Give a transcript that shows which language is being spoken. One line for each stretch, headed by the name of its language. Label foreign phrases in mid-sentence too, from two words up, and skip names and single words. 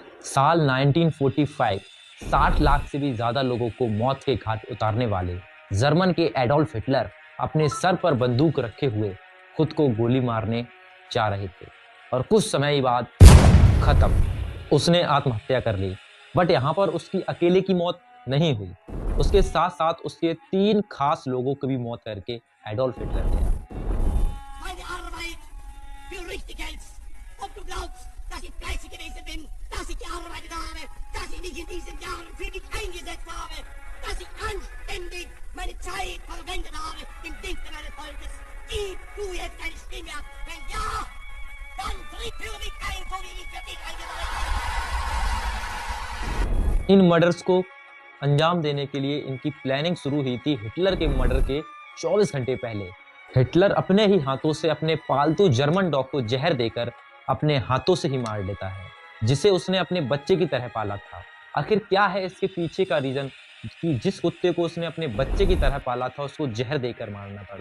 Hindi: साल 1945 60 लाख से भी ज़्यादा लोगों को मौत के घाट उतारने वाले जर्मन के एडोल्फ हिटलर अपने सर पर बंदूक रखे हुए खुद को गोली मारने जा रहे थे और कुछ समय बाद खत्म, उसने आत्महत्या कर ली। बट यहाँ पर उसकी अकेले की मौत नहीं हुई, उसके साथ साथ उसके 3 खास लोगों की भी मौत करके एडोल्फ हिटलर गया।
German: Meine Arbeit für richtig hältst. Ob du glaubst, dass ich fleißig gewesen bin, dass ich gearbeitet habe, dass ich mich in diesen Jahren für dich eingesetzt habe, dass ich anständig meine Zeit verwendet habe im Dienste meines Volkes. Gib du jetzt deine Stimme ab. Wenn ja, dann tritt für mich ein, so wie ich für dich eingesetzt habe.
Hindi: इन मर्डर्स को अंजाम देने के लिए इनकी प्लानिंग शुरू हुई थी हिटलर के मर्डर के 24 घंटे पहले। हिटलर अपने ही हाथों से अपने पालतू
English: German dog
Hindi: को जहर देकर अपने हाथों से ही मार देता है, जिसे उसने अपने बच्चे की तरह पाला था। आखिर क्या है इसके पीछे का रीजन कि जिस कुत्ते को उसने अपने बच्चे की तरह पाला था उसको जहर देकर मारना पड़ा?